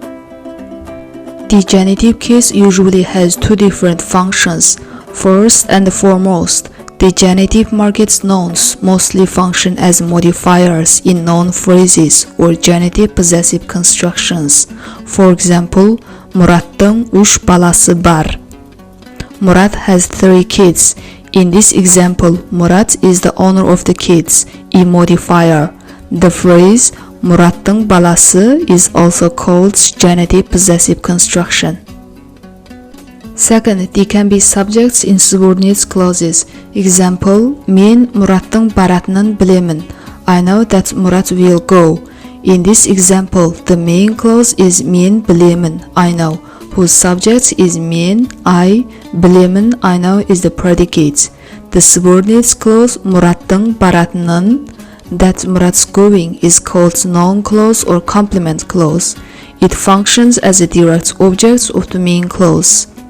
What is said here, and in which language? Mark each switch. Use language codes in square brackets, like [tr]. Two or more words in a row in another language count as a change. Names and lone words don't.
[en] The genitive case usually has 2 different functions. First and foremost, the genitive market nouns mostly function as modifiers in noun phrases or genitive possessive constructions. For example, [kk] Murattың 3 баласы бар. [en] Murat has 3 kids. In this example, Murat is the owner of the kids, a modifier. The phrase [kk] Murattың баласы [en] is also called genitive possessive construction. Second, they can be subjects in subordinate clauses. Example, [kk] мен Murattың баратынын білемін. [en] I know that Murat will go. In this example, the main clause is [kk] мен білемін, [en] I know, whose subject is мен, I, білемін, I know is the predicate. The subordinate clause [kk] Murattың баратынын, [en] that Murat's going, is called noun clause or complement clause. It functions as a direct object of the main clause.